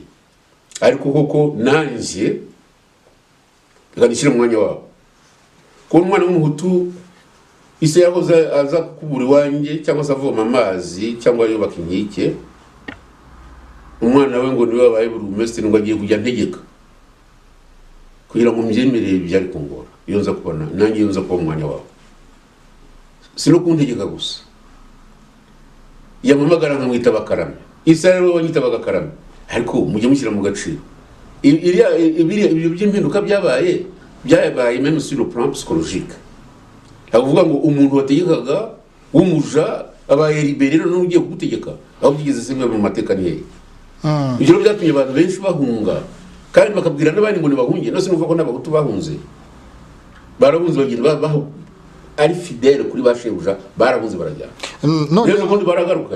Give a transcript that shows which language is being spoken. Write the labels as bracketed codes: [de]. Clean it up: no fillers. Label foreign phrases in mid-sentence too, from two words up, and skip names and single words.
[rw] Ariko koko nanjye reka mu mwanya wabo, ko umwana w'umuhutu ise yahoze aza kukubura iwanjye cyangwa se avoma amazi cyangwa yubaka inkike, umwana we ngo niwe wabaye burugumesitiri, ngo agiye kujya ntegeka kugira ngo mbyemere byari kungora. Iyo nza kubona nanjye nza kuba umwanya wabo, sino kuntegeka gusa, yamamagara nkamwita Bakarame. Isa rero wanyita Bagakarame, ariko mujye mushyira mu gaciro ibyo by'impinduka byabaye [fr] même sur le plan psychologique. [rw] Avuga ngo umuntu wategekaga w'umuja abaye libéré no ugiye kugutegeka, aho byigeze se mu mateka niye. Ibyo byatumye abantu benshi bahunga, kandi bakabwira n'abandi ngo nibahunge. No sinumva ko n'abahutu bahunze, barahunze bagenda baho ari fidèle kuri bashebuja, barahunze barajya rero ubundi baragarukanye.